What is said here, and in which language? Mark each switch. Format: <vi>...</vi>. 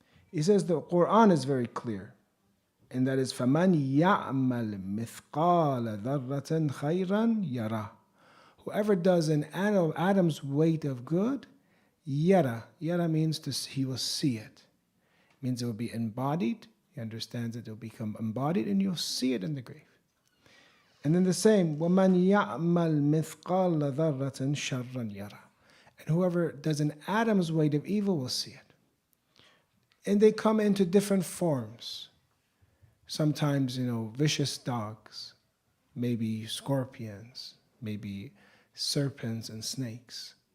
<en>He says the Quran is very clear, and that is</en> <ar>فَمَنْ يَعْمَلْ مِثْقَالَ ذَرَّةٍ خَيْرًا يَرَى.</ar> <en>Whoever does an atom's weight of good, yara. Yara means he will see it. It means it will be embodied. He understands that it will become embodied, and you'll see it in the grave. And then the same,</en> <ar>وَمَنْ يَعْمَلْ مِثْقَالَ ذَرَّةٍ شَرًّا يَرَى.</ar> <en>And whoever does an atom's weight of evil will see it. And they come into different forms. Sometimes, vicious dogs, maybe scorpions, maybe serpents and snakes.</en>